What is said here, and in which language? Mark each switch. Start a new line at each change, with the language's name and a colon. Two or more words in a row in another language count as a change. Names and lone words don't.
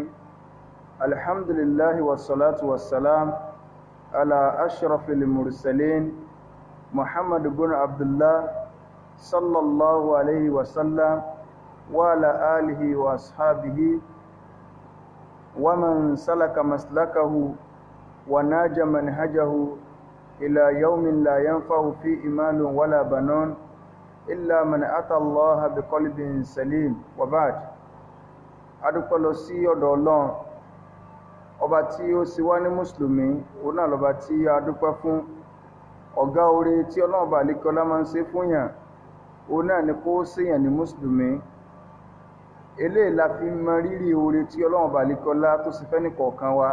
Arabic: الحمد لله والصلاة والسلام على أشرف المرسلين محمد بن عبد الله صلى الله عليه وسلم وعلى آله وأصحابه ومن سلك مسلكه وناج منهجه إلى يوم لا ينفع فيه مال ولا بنون إلا من أتى الله بقلب سليم.
Yoruba: وبعد adúpẹ́ lọ sí ọ̀dọ̀ Ọlọ́run ọba tí ó sì wá ní mùsùlùmí, òun náà lọ́ba tí a dúpẹ́ fún. Ọ̀gá oore tí Ọlọ́run bá lékè ọlá máa ń ṣe fún yàn, òun náà ni kó ṣèyàn ní mùsùlùmí. Eléyìí la fi mọ rírì oore tí Ọlọ́run bá lékè ọlá tó sì fẹ́ nìkọ̀ọ̀kan wa.